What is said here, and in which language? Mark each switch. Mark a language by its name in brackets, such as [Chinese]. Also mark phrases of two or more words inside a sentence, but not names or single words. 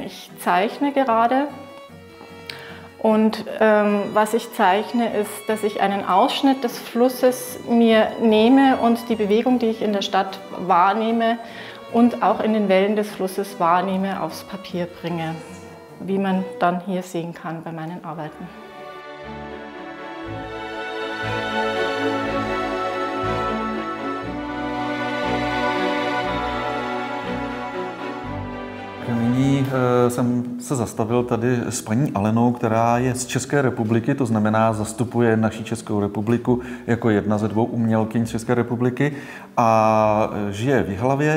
[German] Ich zeichne gerade und was ich zeichne ist, dass ich einen Ausschnitt des Flusses mir nehme und die Bewegung, die ich in der Stadt wahrnehme und auch in den Wellen des Flusses wahrnehme, aufs Papier bringe, wie man dann hier sehen kann bei meinen Arbeiten. [Czech] Nyní jsem se zastavil tady s paní Alenou, která je z České republiky, to znamená zastupuje naši Českou republiku jako jedna ze 2 umělkyň z České republiky a žije v Jihlavě.